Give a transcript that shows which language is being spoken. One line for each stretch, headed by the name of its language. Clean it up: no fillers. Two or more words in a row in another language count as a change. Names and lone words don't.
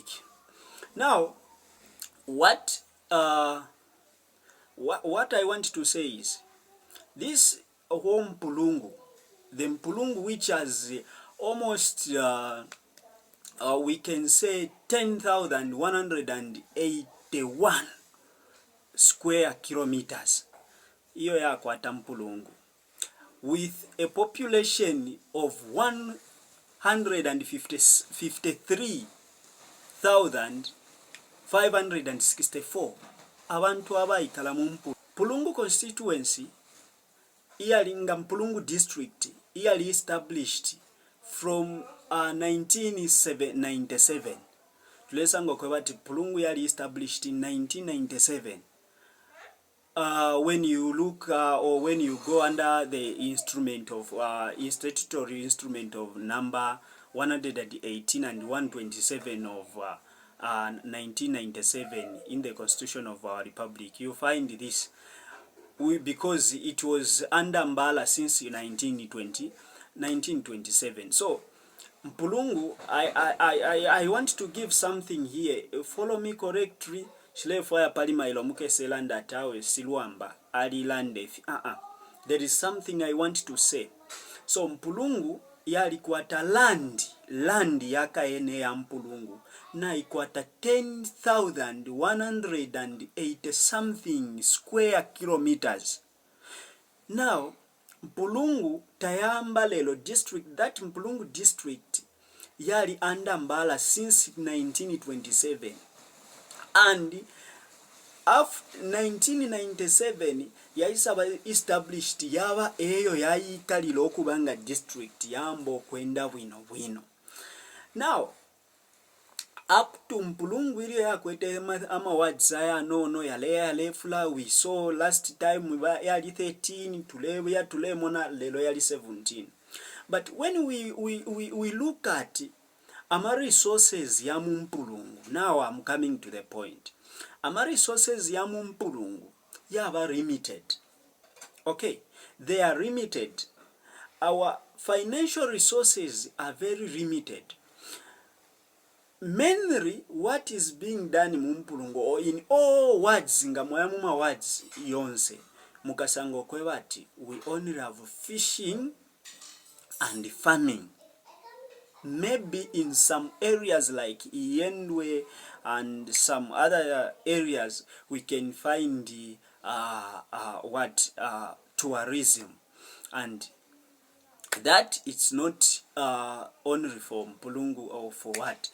English: Now what I want to say is this whole Mpulungu, the Mpulungu which has almost we can say 10,181 square kilometers,
Bemba: iyo ya kwata Mpulungu,
English: with a population of 153,564
Bemba: abantu abayikala mu
English: Mpulungu constituency.
Bemba: Iyalinga Mpulungu district iyali established from 1997. Tulesanga kwebati Mpulungu yali
English: established in
Bemba: 1997.
English: When you look or when you go under the instrument of statutory instrument of number 118 and 127 of 1997 in the Constitution of our Republic, you find this. Because it was under Mbala since 1927. So Mpulungu, I want to give something here. Follow me correctly.
Bemba: Shilefaya palima ilomuke selanda tawe silwamba alilande.
English: There is something I want to say.
Bemba: So Mpulungu yalikwata land yaka ene ya Mpulungu na ikwata 10,180 something
English: square kilometers.
Bemba: Now Mpulungu tayamba lelo district, that Mpulungu district yali
English: under Mbala since 1927, and after 1997
Bemba: yaisaba established yaba eyo yayikalira okubanga district yambo kwenda bwino.
English: Now up to
Bemba: Mpulungu iliyo yakwete ama words aya no yale fula.
English: We saw last time
Bemba: yali 13, tulemona lelo yali 17.
English: But when we look at ama resources ya Mpulungu, now I'm coming to the point.
Bemba: Ama resources ya Mpulungu yaba limited.
English: Okay, they are limited. Our financial resources are very limited. Mainly what is being done in Mpulungu, or in all words,
Bemba: nga moyamuma words yonse, mukasango kwebati,
English: we only have fishing and farming. Maybe in some areas like Iyendwe and some other areas we can find tourism, and that it's not only for Mpulungu or for what.